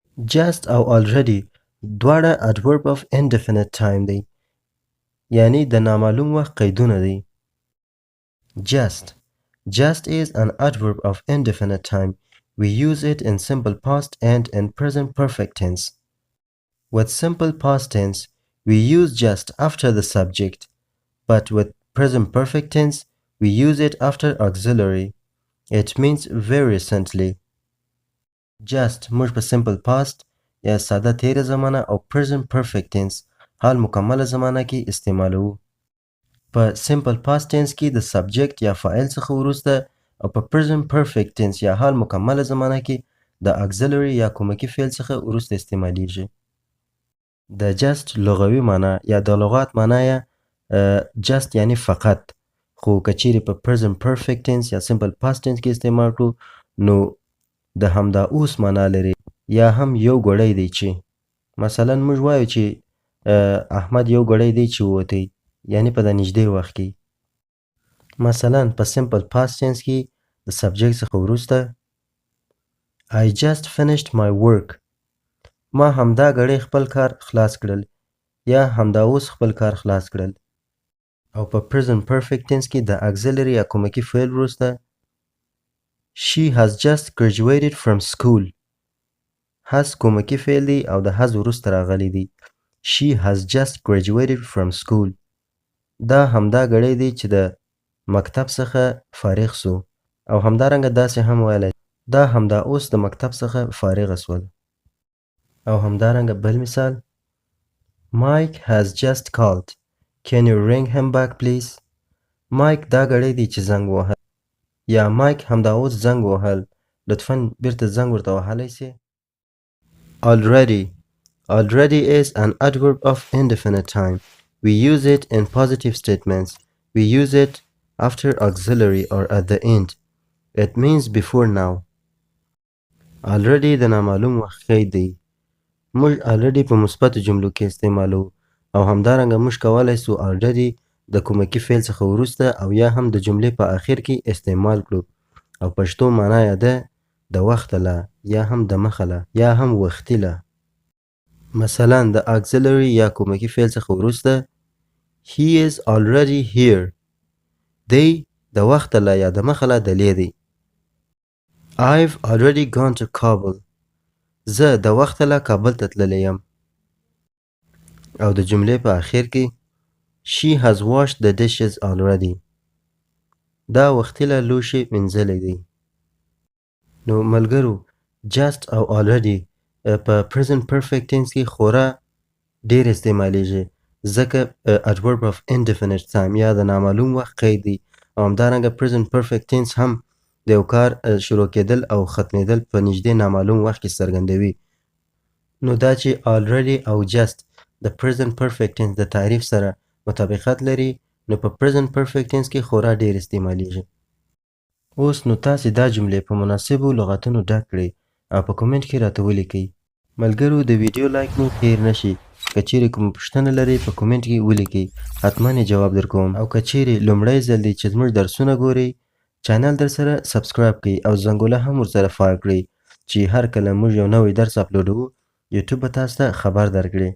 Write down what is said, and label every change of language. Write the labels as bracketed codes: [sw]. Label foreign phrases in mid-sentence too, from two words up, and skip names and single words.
[ps] Just او already دواړه [en] adverb of indefinite time [ps] دی، یعنی د نامعلوم وخت قیدونه دی. [en] Just is an adverb of indefinite time. We use it in simple past and in present perfect tense. With simple past tense, we use just after the subject, but with present perfect tense, we use it after auxiliary. It means very recently. [ps] Just موږ په [en] simple past [ps] یا ساده تیره زمانه او [en] present perfect tense [ps] حال مکمله زمانه کې استعمالوو. په [en] simple past tense [ps] کې د subject یا فاعل څخه وروسته او په [en] present perfect tense [ps] یا حال مکمله زمانه کې د auxiliary یا کومکی فعل څخه وروسته استعمالیږي. د just لغوي معنی یا د لغات معنی just یعنی فقط، خو که چیرې په [en] present perfect tense [ps] یا [en] simple past tense [ps] کې استعمال کړو نو د همدا اوس معنی لري یا هم یو ګړی دی چې. مثلا موږ وایو چې احمد یو ګړی دی چې ووتی، یعنی په د نږدې وخت کې. مثلا په [en] simple past tense [ps] کې د [en] subject [ps] څخه وروسته [en] I just finished my work. [ps] ما همدا ګړی خپل کار خلاص کړل یا همدا اوس خپل کار خلاص کړل. او په [en] present perfect tense [ps] کې د [en] auxiliary [ps] یا کومکی فعل وروسته [en] She has just graduated from school. [ps] has کومکی فعل دی او د has وروسته راغلی دی. [en] She has just graduated from school. [ps] دا همدا ګړی دی چې د مکتب څخه فارغ سو، او همدارنګه داسې هم ویلی دا همدا اوس د مکتب څخه فارغ سول. او همدارنګه بل مثال [en] Mike has just called. Can you ring him back please? [ps] Mike دا ګړی دی چې زنګ وهل، یا Mike همدا اوس زنګ وهل، لطفاً بیرته زنګ ورته وهلی سي. [en] Already is an adverb of indefinite time. We use it in positive statements. We use it after auxiliary or at the end. It means before now. [ps] Already د نامعلوم وخت قید دی. موږ already په مثبتو جملو کې استعمالو، او همدارنګه موږ کولی سو already د کومکی فعل څخه وروسته او یا هم د جملې په آخر کې استعمال کړو، او پښتو معنا یې ده د وخته له یا هم د مخه له یا هم وختي له. مثلا د auxiliary یا کومکی فعل څخه وروسته [en] He is already here. [ps] دی د وخته له یا د مخه له دلی دی. [en] I've already gone to Kabul. [ps] زه د وخته له کابل ته تللی یم. او د جملې په آخر کې [en] She has washed the dishes already. [ps] دا وختي له لوښي مینځلی دی. نو ملګرو just او already په [en] present perfect tense [ps] کې خورا ډیر استعمالیږي، ځکه [en] adverb of indefinite time [ps] یا د نامعلوم وخت قید دی، او همدارنګه [en] present perfect tense [ps] هم د یو کار شروع کېدل او ختمېدل په نږدې نامعلوم وخت کې څرګندوي. نو دا چې already او just د [en] present perfect tense [ps] د تعریف سره مطابقت لري، نو په [en] present perfect tense [ps] کې خورا ډیر استعمالیږي. اوس نو تاسې دا جملې په مناسبو لغتونو ډک کړئ او په کومنټ کې راته ولیکئ. ملګرو د ویډیو لایک مو هیر نشي. که چیرې کومه پوښتنه لرئ په کومنټ کې ولیکئ، حتما یې جواب درکوم. او که چیرې لومړی ځل دی چې زموږ درسونه ګورئ، چینل در سره سبسکرایب کړئ او زنګوله هم ورسره فعال کړئ چې هر کله موږ یو نوی درس اپلوډوو یوټیوب به تاسو ته خبر درکړي.